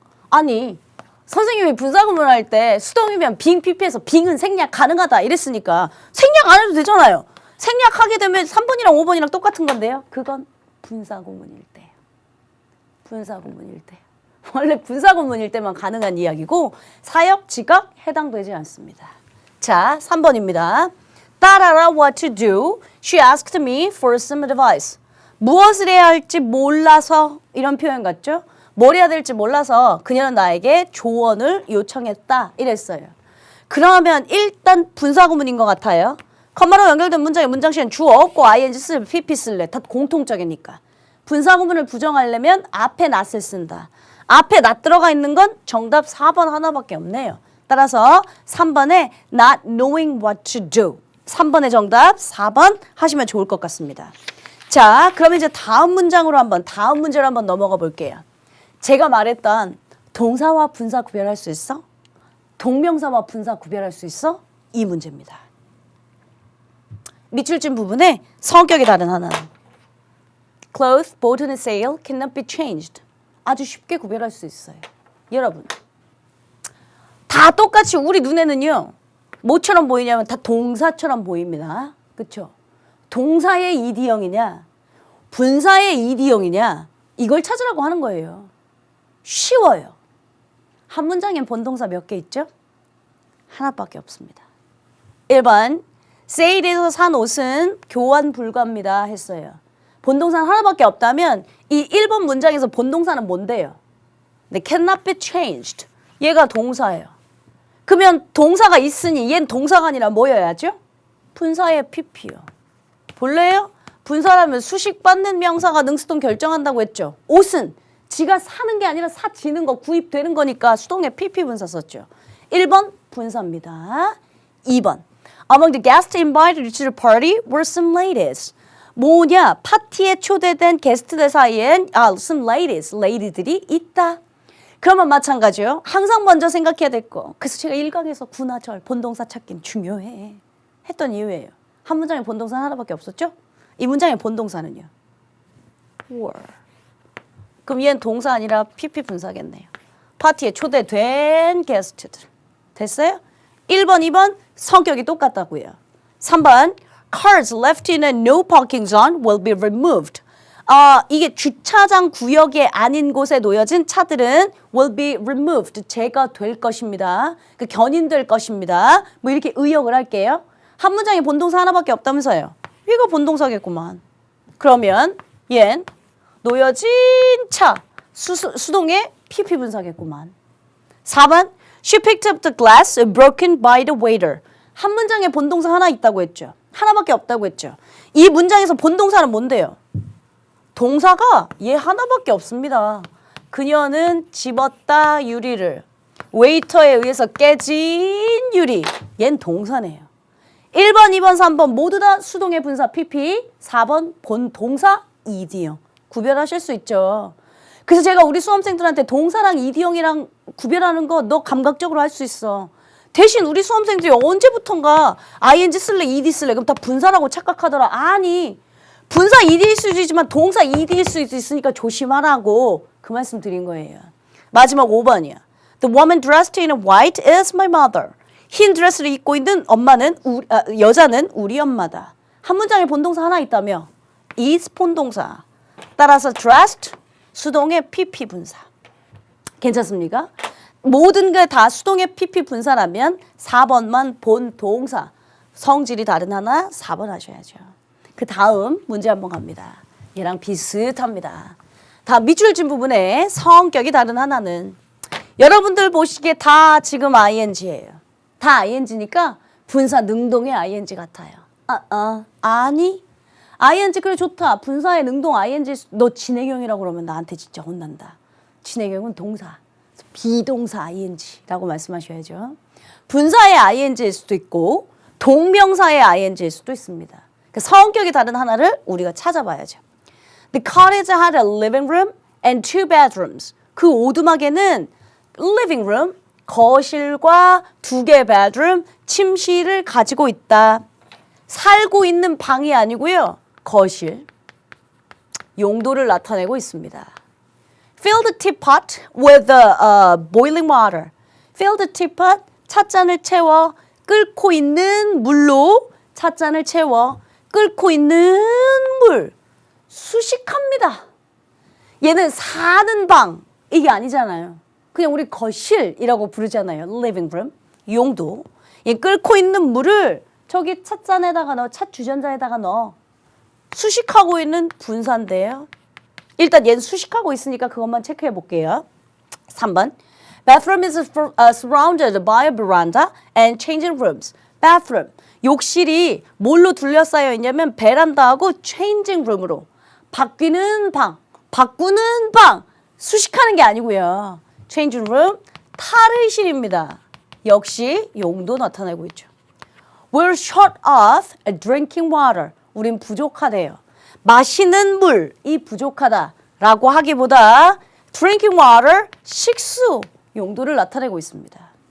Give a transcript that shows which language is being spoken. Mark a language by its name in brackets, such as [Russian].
[Korean] 아니 선생님이 분사구문 할 때 수동이면 being pp에서 being은 생략 가능하다 이랬으니까 생략 안 해도 되잖아요. 생략하게 되면 3번이랑 5번이랑 똑같은 건데요. 그건 분사구문일 때예요. 분사구문일 때. 원래 분사구문일 때만 가능한 이야기고 사역, 지각 해당되지 않습니다. 자, 3번입니다. [English] 따라라 what to do. She asked me for some advice. [Korean] 무엇을 해야 할지 몰라서 이런 표현 같죠? 뭘 해야 될지 몰라서 그녀는 나에게 조언을 요청했다 이랬어요. 그러면 일단 분사구문인 것 같아요. 컴마로 연결된 문장의 문장시는 주어 없고 ing 쓸래, pp 쓸래. 다 공통적이니까. 분사구문을 부정하려면 앞에 not을 쓴다. 앞에 not 들어가 있는 건 정답 4번 하나밖에 없네요. 따라서 3번에 [English] not knowing what to do. [Korean] 3번의 정답 4번 하시면 좋을 것 같습니다. 자, 그럼 이제 다음 문제로 한번 넘어가 볼게요. 제가 말했던 동사와 분사 구별할 수 있어? 동명사와 분사 구별할 수 있어? 이 문제입니다. 밑줄진 부분에 성격이 다른 하나. [English] Clothes bought in a sale cannot be changed. [Korean] 아주 쉽게 구별할 수 있어요. 여러분. 다 똑같이 우리 눈에는요. 뭐처럼 보이냐면 다 동사처럼 보입니다. 그렇죠? 동사의 ED형이냐 분사의 ED형이냐 이걸 찾으라고 하는 거예요. 쉬워요. 한 문장엔 본동사 몇 개 있죠? 하나밖에 없습니다. 1번 세일에서 산 옷은 교환 불가입니다 했어요. 본동사는 하나밖에 없다면 이 1번 문장에서 본동사는 뭔데요? 네, [English] cannot be changed. [Korean] 얘가 동사예요. 그러면 동사가 있으니 얘는 동사가 아니라 뭐여야죠? 분사의 pp요. 볼래요? 분사라면 수식받는 명사가 능수동 결정한다고 했죠. 옷은 지가 사는 게 아니라 사지는 거 구입되는 거니까 수동의 pp 분사 썼죠. 1번 분사입니다. [English] 2번 Among the guests invited to the party were some ladies. [Korean] 뭐냐? 파티에 초대된 게스트들 사이엔 [English] some ladies, [Korean] 레이디들이 있다. 그러면 마찬가지요. 항상 먼저 생각해야 될 거. 그래서 제가 1강에서 구나 절, 본동사 찾기는 중요해. 했던 이유예요. 한 문장에 본동사 하나밖에 없었죠? 이 문장의 본동사는요. were. 그럼 얘는 동사 아니라 PP 분사겠네요. 파티에 초대된 게스트들. 됐어요? 1번, 2번 성격이 똑같다고요. [English] 3번 Cars left in a no parking zone will be removed. [Korean] 이게 주차장 구역에 아닌 곳에 놓여진 차들은 [English] will be removed. [Korean] 제거될 것입니다. 그 견인될 것입니다. 뭐 이렇게 의역을 할게요. 한 문장에 본동사 하나밖에 없다면서요. 이거 본동사겠구만. 그러면 얜 놓여진 차 수동의 PP 분사겠구만. [English] 4번 She picked up the glass broken by the waiter. [Korean] 한 문장에 본동사 하나 있다고 했죠. 하나밖에 없다고 했죠. 이 문장에서 본동사는 뭔데요? 동사가 얘 하나밖에 없습니다. 그녀는 집었다 유리를. 웨이터에 의해서 깨진 유리. 얜 동사네요. 1번, 2번, 3번 모두 다 수동의 분사 PP. 4번 본동사 이디용. 구별하실 수 있죠. 그래서 제가 우리 수험생들한테 동사랑 이디용이랑 구별하는 거 너 감각적으로 할 수 있어. 대신 우리 수험생들이 언제부턴가 ing 쓸래, ed 쓸래 그럼 다 분사라고 착각하더라. 아니 분사 ed일 수도 있지만 동사 ed일 수도 있으니까 조심하라고 그 말씀 드린 거예요. 마지막 5번이야. [English] The woman dressed in white is my mother. [Korean] 흰 드레스를 입고 있는 엄마는 여자는 우리 엄마다. 한 문장에 본동사 하나 있다며 is 본동사. 따라서 dressed 수동의 PP 분사. 괜찮습니까? 모든 게 다 수동의 PP 분사라면 4번만 본동사. 성질이 다른 하나 4번 하셔야죠. 그 다음 문제 한번 갑니다. 얘랑 비슷합니다. 다 밑줄 진 부분에 성격이 다른 하나는 여러분들 보시기에 다 지금 ing예요. 다 ing니까 분사 능동의 ing 같아요. 아니 ing 그래 좋다. 분사의 능동 ing 너 진행형이라고 그러면 나한테 진짜 혼난다. 진행형은 동사. 비동사 ing라고 말씀하셔야죠. 분사의 ing일 수도 있고 동명사의 ing일 수도 있습니다. 그 성격이 다른 하나를 우리가 찾아봐야죠. [English] The cottage had a living room and two bedrooms. [Korean] 그 오두막에는 living room, 거실과 2개 bedroom, 침실을 가지고 있다. 살고 있는 방이 아니고요. 거실. 용도를 나타내고 있습니다. [English] Fill the teapot with boiling water. Fill the teapot, [Korean] 찻잔을 채워. 끓고 있는 물로 찻잔을 채워. 끓고 있는 물. 수식합니다. 얘는 사는 방. 이게 아니잖아요. 그냥 우리 거실이라고 부르잖아요. [English] living room. 용도. [Korean] 얘 끓고 있는 물을 저기 찻잔에다가 넣어. 찻주전자에다가 넣어. 수식하고 있는 분사인데요. 일단 얘는 수식하고 있으니까 그것만 체크해 볼게요. 3번. [English] Bathroom is surrounded by a veranda and changing rooms. Bathroom. [Korean] 욕실이 뭘로 둘러싸여 있냐면 베란다하고 changing room으로. 바뀌는 방. 바꾸는 방. 수식하는 게 아니고요. changing room. 탈의실입니다. 역시 용도 나타내고 있죠. [English] We're short of drinking water. [Korean] 우린 부족하대요. 마시는 물이 부족하다라고 하기보다 drinking water, 식수 용도를 나타내고 있습니다.